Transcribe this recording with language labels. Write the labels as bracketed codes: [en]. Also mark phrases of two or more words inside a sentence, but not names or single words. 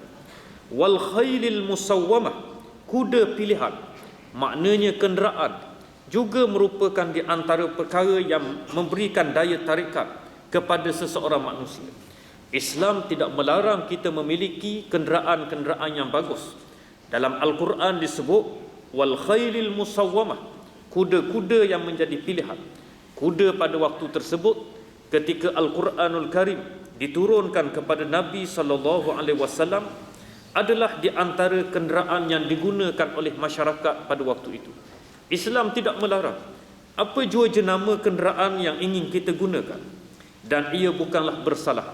[ar] والخيل المسومة, [ms] kuda pilihan, maknanya kenderaan, juga merupakan di antara perkara yang memberikan daya tarikat kepada seseorang manusia. Islam tidak melarang kita memiliki kenderaan-kenderaan yang bagus. Dalam Al-Quran disebut [ar] والخيل المسومة, [ms] kuda-kuda yang menjadi pilihan. Kuda pada waktu tersebut ketika Al-Quranul Karim diturunkan kepada Nabi SAW adalah di antara kenderaan yang digunakan oleh masyarakat pada waktu itu. Islam tidak melarang apa jua jenama kenderaan yang ingin kita gunakan, dan ia bukanlah bersalah.